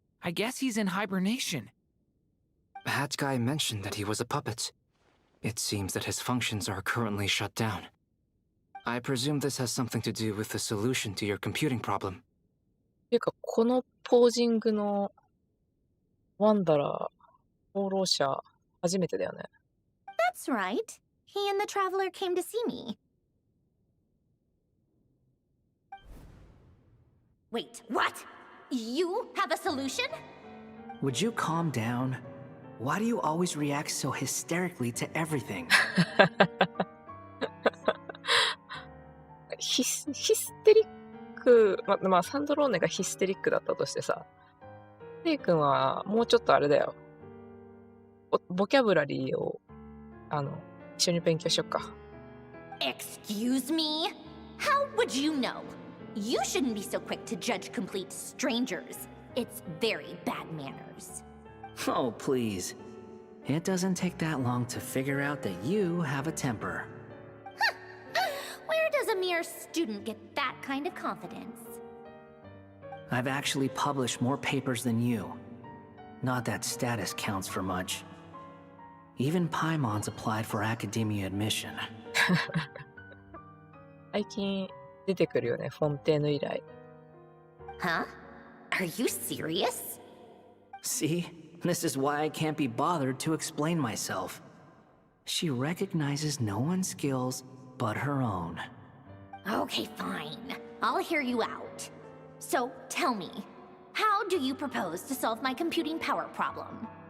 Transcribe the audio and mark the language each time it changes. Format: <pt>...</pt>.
<en>I guess he's in hibernation. Hat Guy mentioned that he was a puppet. It seems that his functions are currently shut down. I presume this has something to do with the solution to your computing problem.</en> <ja>ていうか、このポージングのワンダラー、放浪者、初めてだよね。</ja> <en>That's right. He and the traveler came to see me. Wait, what? You have a solution? Would you calm down? Why do you always react so hysterically to everything?</en> <ja>ヒステリック、まあ、サンドローネがヒステリックだったとしてさ、レイ君はもうちょっとあれだよ。ボキャブラリーを、一緒に勉強しよっか。</ja> <en>Excuse me? How would you know? You shouldn't be so quick to judge complete strangers. It's very bad manners. Oh, please. It doesn't take that long to figure out that you have a temper. Where does a mere student get that kind of confidence? I've actually published more papers than you. Not that status counts for much. Even Paimon's applied for academia admission.</en> <ja>最近出てくるよね、フォンテーヌ以来。</ja> <en>Huh? Are you serious? See? This is why I can't be bothered to explain myself. She recognizes no one's skills but her own. Okay, fine. I'll hear you out. So, tell me, how do you propose to solve my computing power problem?</en>